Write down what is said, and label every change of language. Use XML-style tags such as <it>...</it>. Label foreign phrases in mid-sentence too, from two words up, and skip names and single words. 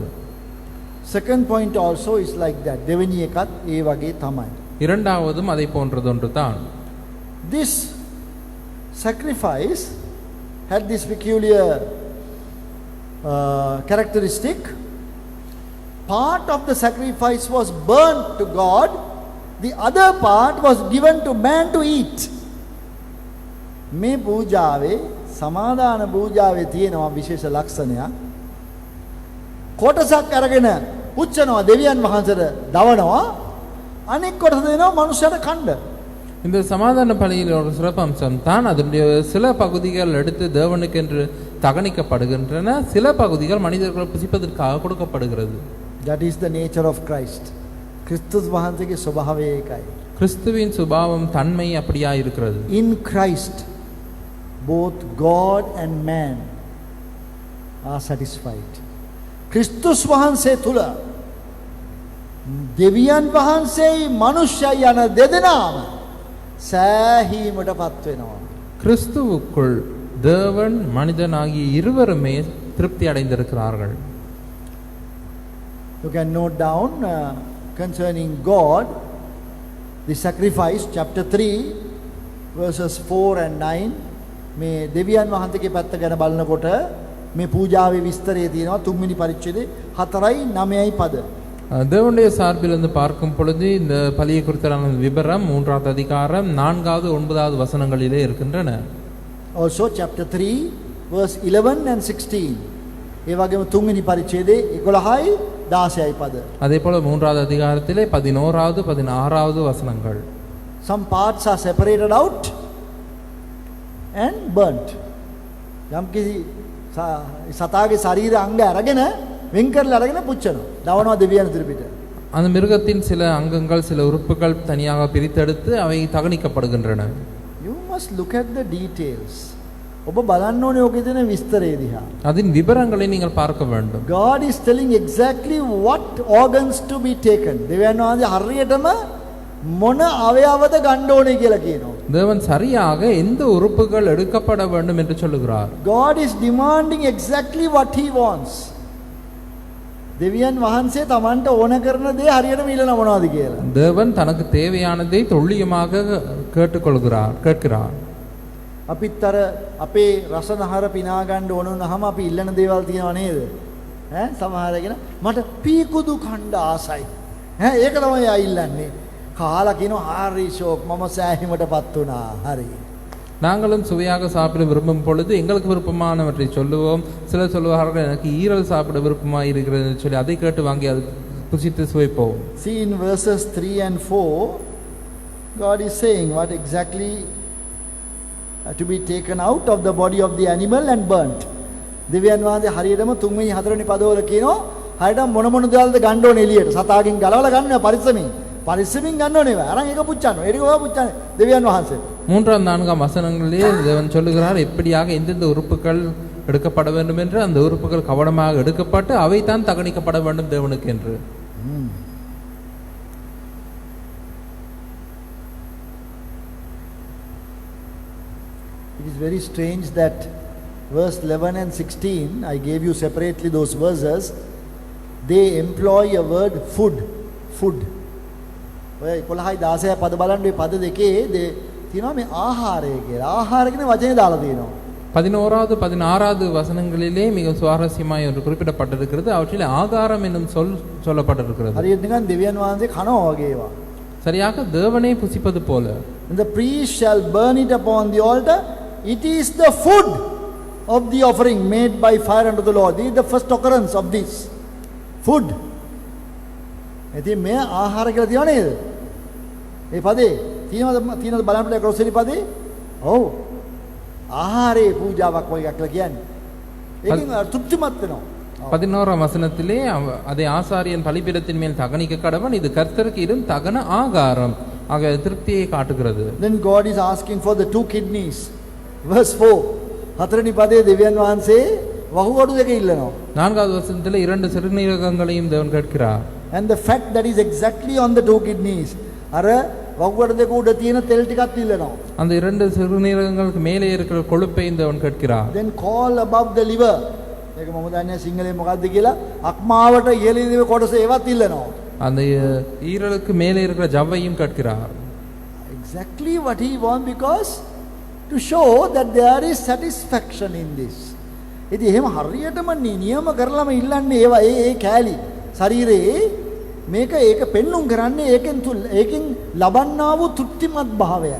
<en>Second point also is like that.</en> <si>දෙවෙනි එකත් ඒ වගේ තමයි.</si> <ta>இரண்டாவதும் அதை போன்றது ஒன்று தான்.</ta> <en>This sacrifice had this peculiar characteristic. Part of the sacrifice was burnt to God, the other part was given to man to eat.</en> <si>මේ පූජාවේ සමාදාන පූජාවේ තියෙනවා විශේෂ ලක්ෂණයක්. කොටසක් අරගෙන පුච්චනවා දෙවියන් වහන්සේට දවනවා, අනෙක් කොටස දෙනවා මනුෂ්‍යයට කන්න.</si> <ta>இந்த சமாதான பலியில் ஒரு சிறப்பம்சம் தான் அதனுடைய சில பகுதிகள் எடுத்து தேவனுக்கென்று தகனிக்கப்படுகின்றன, சில பகுதிகள் மனிதர்கள் புசிப்பதற்காக கொடுக்கப்படுகிறது.</ta> <en>That is the nature of Christ.</en> <si>கிறிஸ்துஸ் වහන්සේගේ ස්වභාවය ඒකයි.</si> <ta>கிறிஸ்துவின் சுபாவம் தன்மை அப்படியா இருக்கிறது.</ta> <en>In Christ both God and man are satisfied.</en> <si>ක්‍රිස්තුස් වහන්සේ තුල දෙවියන් වහන්සේයි මනුෂ්‍යයි යන දෙදෙනාම සෑහීමටපත් වෙනවා.</si> <ta>கிறிஸ்துவுக்குள் தேவன் மனிதன் ஆகிய இருவருமே திருப்தி அடைந்திருக்கிறார்கள்.</ta> <en>You can note down concerning God, the sacrifice, chapter 3 verses 4 and 9.</en> <si>මේ දෙවියන් වහන්සේගේ පැත්ත ගැන බලනකොට මේ පූජාවේ විස්තරය තියෙනවා 3 වෙනි පරිච්ඡේදයේ 4යි 9යි පද.</si> <ta>தேவனுடைய சார்பிலிருந்து பார்க்கும் பொழுது இந்த பலியை குறித்தான விபரம் 3வது அதிகாரம் 4வது 9வது வசனங்களிலே இருக்கின்றன.</ta> <en>Also chapter 3 verse 11 and 16.</en> <si>ඒ වගේම 3 වෙනි පරිච්ඡේදයේ 11යි 16යි පද.</si> <ta>அதே போல 3வது அதிகாரத்திலே 11வது 16வது வசனங்கள்.</ta> <en>Some parts are separated out and burnt.</en> <si>යම්කිසි සතාගේ ශරීර අංග අරගෙන වෙන් කරලා අරගෙන පුච්චනවා. දවනවා දෙවියන් ඉදිරිපිට.</si> <ta>அந்த மிருகத்தின் சில அங்கங்கள் சில உறுப்புகள் தனியாக பிரித்தெடுத்து அவை தகனிக்கப்படுகின்றன.</ta> <en>You must look at the details.</en> <si>ඔබ බලන්න ඕනේ ඔකේ තියෙන විස්තරය දිහා.</si> <ta>அதன் விவரங்களை நீங்கள் பார்க்க வேண்டும்.</ta> <en>God is telling exactly what organs to be taken.</en> <si>දෙවියන් වහන්සේ හරියටම මොන අවයවද ගන්න ඕනේ කියලා කියනවා.</si> <ta>தேவன் சரியாக எந்த உறுப்புகள் எடுக்கப்பட வேண்டும் என்று சொல்லுகிறார்.</ta> <en>God is demanding exactly what he wants.</en> <si>දෙවියන් වහන්සේ තමන්ට ඕන කරන දේ හරියටම ඉල්ලන මොනවද කියලා.</si> <ta>தேவன் தனக்கு தேவையானதை துல்லியமாக கேட்கிறார்.</ta> <si>අපිත් අර අපේ රසනහර පිනා ගන්න ඕන වුණාම අපි ඉල්ලන දේවල් තියෙනව නේද? ඈ සමහර කෙනා මට පීකුදු කණ්ඩ ආසයි. ඈ ඒක තමයි ආ ඉල්ලන්නේ. කාලා කියනවා හරි ෂෝක් මම සෑහීමටපත් වුණා. හරි.</si> <ta>நாங்களும் சுவையாக சாப்பிட விரும்பும் பொழுது எங்களுக்கு விருப்பமானவற்றை சொல்லுவோம். சிலர் சொல்லுவார்கள் எனக்கு ஈரல் சாப்பிட விருப்பமாக இருக்கிறது என்று சொல்லி அதை கேட்டு வாங்கி அது புசித்து சுவைப்போம்.</ta> <en>See in verses 3 and 4 God is saying what exactly to be taken out of the body of the animal and burnt.</en> <si>දෙවියන් වහන්සේ හරියටම 3 වෙනි 4 වෙනි පදවල කියනවා හරියටම මොන දේවල්ද ගන්න ඕනේ එළියට. සතාගෙන් ගලවලා ගන්නවා පරිස්සමින් ගන්න ඕනේ. අරන් ඒක පුච්චනවා. ඒක ඔයා පුච්චන්නේ දෙවියන් වහන්සේ. 3</si> <ta>4 வசனங்களிலே தேவன் சொல்லுகிறார் எப்படியாக எந்தெந்த உறுப்புகள் எடுக்கப்பட வேண்டும் என்று அந்த உறுப்புகள் கவனமாக எடுக்கப்பட்டு அவை தான் தகனிக்கப்பட வேண்டும் தேவனுக்கு என்று.</ta> <en>It is very strange that verse 11 and 16, I gave you separately those verses, they employ a word food.</en> <si>ඔය 11යි 16යි පද බලන්න මේ පද දෙකේ තියෙනවා මේ ආහාරය කියලා. ආහාර කියන වචනේ දාලා තියෙනවා.</si> <ta>11வது 16வது வசனங்களிலே மிக சுவாரஸ்யமாய் ஒன்று குறிப்பிடப்பட்டிருக்கிறது. அவற்றிலே ஆகாரம் என்னும் சொல் சொல்லப்பட்டிருக்கிறது.</ta> <si>හරියට නිකන් දෙවියන් වහන්සේ කනවා වගේ ඒවා.</si> <ta>சரியாக தேவனை புசிப்பது போல.</ta> <en>And the priest shall burn it upon the altar. It is the food of the offering made by fire unto the Lord. This is the first occurrence of this. Food.</en> <si>ඉතින් මේ ආහාර කියලා තියෙනව නේද? ඒ පදේ තියෙනවද බලන්න ග්‍රොසරි පදේ? ඔව්. ආහාරේ පූජාවක් වගේ එකක් කියලා කියන්නේ. ඒකෙන් තෘප්තිමත් වෙනවා.</si> <ta>11ஆம் வசனத்திலே அதை ஆசாரியன் பலிபீடத்தின் மேல் தகனிக்க கடவன், இது கர்த்தருக்கு இடும் தகன ஆகாரம் ஆக திருப்தியை காட்டுகிறது.</ta> <en>Then God is asking for the 2 kidneys. Verse 4.</en> <si>හතරවෙනි පදේ දෙවියන් වහන්සේ වහුවඩු දෙක ඉල්ලනවා.</si> <ta>4வது வசனத்திலே 2 சிறுநீரகங்களையும் தேவன் கேட்கிறார்.</ta> <en>And the fat that is exactly on the 2 kidneys.</en> <si>අර වහුවඩු දෙක උඩ තියෙන තෙල් ටිකක් ඉල්ලනවා.</si> <ta>அந்த 2 சிறுநீரகங்களுக்கு மேலே இருக்கிற கொழுப்பை தேவன் கேட்கிறார்.</ta> <en>Then call above the liver.</en> <si>ඒක මම දන්නේ සිංහලෙන් මොකක්ද කියලා. අක්මාවට ඉහළින් කොටස ඒවත් ඉල්ලනවා.</si> <ta>அந்த ஈரலுக்கு மேலே இருக்கிற ஜவ்வையும் கேட்கிறார்.</ta> <en>Exactly what he wants, because to show that there is satisfaction in this.</en> <si>ඉතින් එහෙම හරියටම නියම කරලම ඉල්ලන්නේ ඒවා ඒ කෑලි ශරීරේ මේක ඒක පෙන්눔 කරන්නේ ඒකෙන් ලබන්නා වූ තෘප්තිමත් භාවයයි.</si>